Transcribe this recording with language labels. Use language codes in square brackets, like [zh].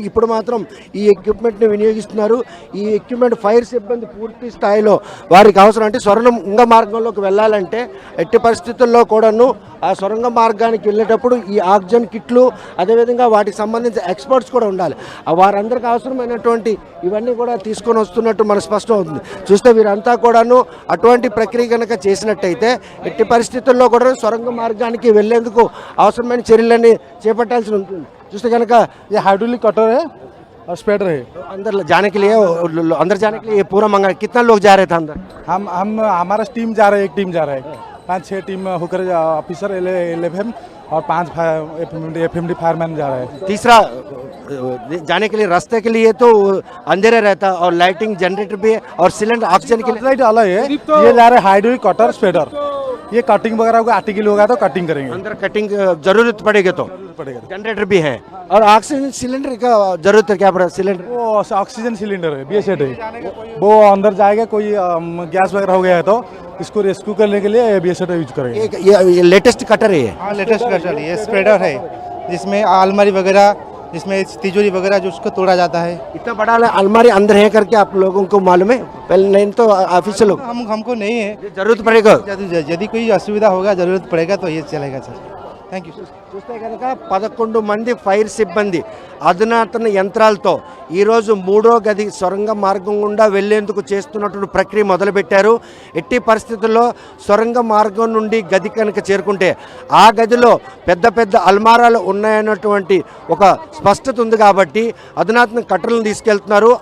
[te] ఇప్పుడు మాత్రం ఈ ఎక్విప్మెంట్ని వినియోగిస్తున్నారు. ఈ ఎక్విప్మెంట్ ఫైర్ సిబ్బంది పూర్తి స్థాయిలో వారికి అవసరం, అంటే సొరంగ మార్గంలోకి వెళ్ళాలంటే ఎట్టి పరిస్థితుల్లో కూడాను ఆ సొరంగ మార్గానికి వెళ్ళేటప్పుడు ఈ ఆక్సిజన్ కిట్లు, అదేవిధంగా వాటికి సంబంధించిన ఎక్స్పర్ట్స్ కూడా ఉండాలి. వారందరికీ అవసరమైనటువంటి ఇవన్నీ కూడా తీసుకొని వస్తున్నట్టు మనకు స్పష్టం అవుతుంది. చూస్తే వీరంతా కూడాను అటువంటి ప్రక్రియ కనుక చేసినట్టయితే ఎట్టి పరిస్థితుల్లో కూడా సొరంగ మార్గానికి వెళ్లేందుకు అవసరమైన చర్యలన్నీ చేపట్టాల్సి ఉంటుంది. చూస్తే కనుక [hi] ये हाइड्रोलिक कटर है और स्प्रेडर है। अंदर जाने के लिए ये पूरा मंगा कितना लोग जा रहे थे अंदर? हम हमारा टीम जा रहा है, एक टीम जा रहा है, 5-6 टीम होकर ऑफिसर 11 और 5 एफएमडी फायरमैन जा रहा है। तीसरा जाने के लिए रास्ते के लिए तो अंधेरा रहता और लाइटिंग जनरेटर भी है और सिलेंडर ऑक्सीजन के लिए लाइट अलग है। ये जा रहे हाइड्रोलिक कटर स्प्रेडर, ये कटिंग वगैरह को आर्टिकल होगा तो कटिंग करेंगे, अंदर कटिंग जरूरत पड़ेगी तो पड़ेगा। जनरेटर भी है और ऑक्सीजन सिलेंडर का जरूरत है क्या पड़ा? सिलेंडर वो ऑक्सीजन सिलेंडर है, BSET है, वो अंदर जाएगा। कोई गैस वगैरह हो गया है तो इसको रेस्क्यू करने के लिए BSET यूज करेंगे। ये लेटेस्ट कटर है। हाँ, लेटेस्ट कटर, ये स्प्रेडर है जिसमें अलमारी वगैरह, जिसमें तिजोरी वगैरह जो उसको तोड़ा जाता है। इतना बड़ा अलमारी अंदर है करके आप लोगों को मालूम है? पहले नहीं तो ऑफिशियल लोग हमको नहीं है, जरूरत पड़ेगा। यदि कोई असुविधा होगा, जरूरत पड़ेगा तो ये चलेगा सर। [en] Thank you. [te] చూస్తే కనుక 11 మంది ఫైర్ సిబ్బంది అధునాతన యంత్రాలతో ఈరోజు 3వ గది సొరంగ మార్గం గుండా వెళ్లేందుకు చేస్తున్నటువంటి ప్రక్రియ మొదలుపెట్టారు. ఎట్టి పరిస్థితుల్లో సొరంగ మార్గం నుండి గది కనుక చేరుకుంటే ఆ గదిలో పెద్ద పెద్ద అల్మారాలు ఉన్నాయన్నటువంటి ఒక స్పష్టత ఉంది కాబట్టి అధునాతన కట్టలను తీసుకెళ్తున్నారు.